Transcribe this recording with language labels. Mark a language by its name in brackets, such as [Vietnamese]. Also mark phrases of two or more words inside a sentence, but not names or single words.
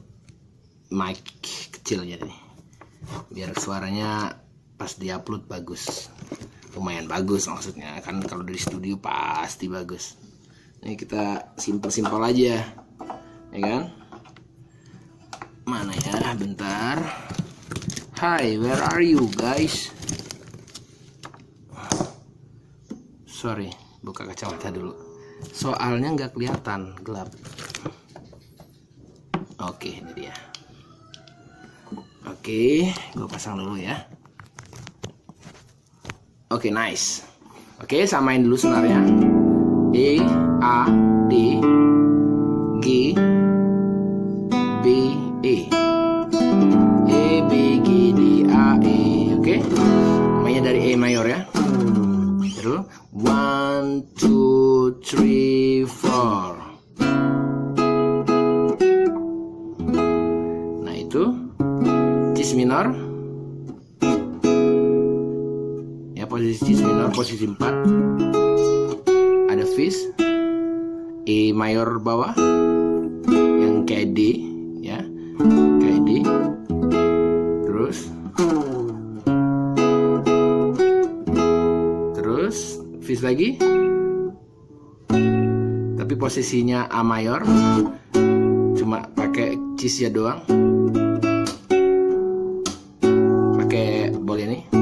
[Indonesian] Mic kecilnya nih. Biar suaranya pas diupload bagus. Lumayan bagus maksudnya. Kan kalau dari studio pasti bagus. Ini kita simpel-simpel aja. Ya kan? Mana ya, bentar. [English] Hi, where are you guys? Sorry, [Indonesian] buka kacamata dulu. Soalnya nggak kelihatan, gelap. Oke, ini dia. Oke, gue pasang dulu ya. Oke, nice. Oke, samain dulu senarnya. E, A, D, G, B, E. E, B, G, D, A, E. Oke. Mainnya dari E mayor ya. Terus 1, 2, 3, 4. Nah itu cis minor. Ya, posisi cis minor, posisi 4. Ada fis. E mayor bawah yang kayak D ya. Kayak D. Terus fis lagi, tapi posisinya A mayor, cuma pakai cis ya doang, pakai bol ini.